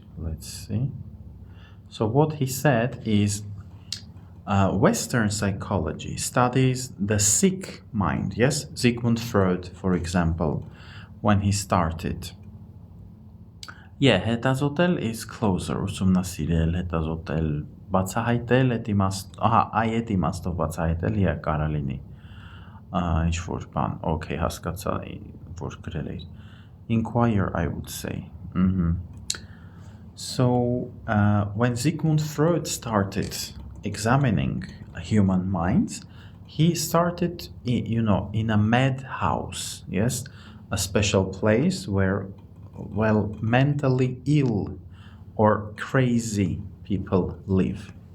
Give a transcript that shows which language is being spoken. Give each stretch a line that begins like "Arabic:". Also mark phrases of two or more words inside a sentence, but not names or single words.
English: Let's see. So what he said is Western psychology studies the sick mind. Yes, Sigmund Freud, for example, when he started. Yeah, հետազոտել is closer.
Armenian: Ուսումնասիրել, հետազոտել, բացահայտել, այդ իմաստով բացահայտել, yeah, կարա լինի։ Ինչ որ բան, okay, հասկացա, որ գրել էիր։
English: Inquire, I would say. So, when Sigmund Freud started examining human minds, he started, in a madhouse, yes, a special place where, well, mentally ill or crazy people live.